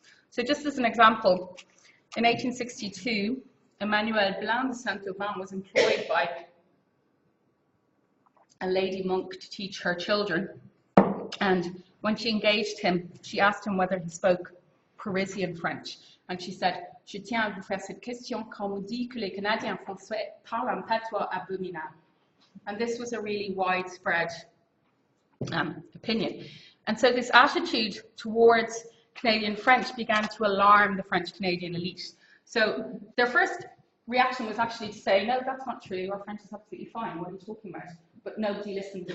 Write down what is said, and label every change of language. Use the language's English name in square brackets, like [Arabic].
[English] So just as an example, in 1862, Emmanuel Blanc de Saint-Aubin was employed by a lady monk to teach her children. And when she engaged him, she asked him whether he spoke Parisian French. And she said, [French] "Je tiens à vous faire cette question quand on dit que les Canadiens français parlent un patois abominable." [English] And this was a really widespread opinion. And so this attitude towards Canadian French began to alarm the French-Canadian elite. So their first reaction was actually to say, no, that's not true, our French is absolutely fine, what are you talking about? But nobody listened.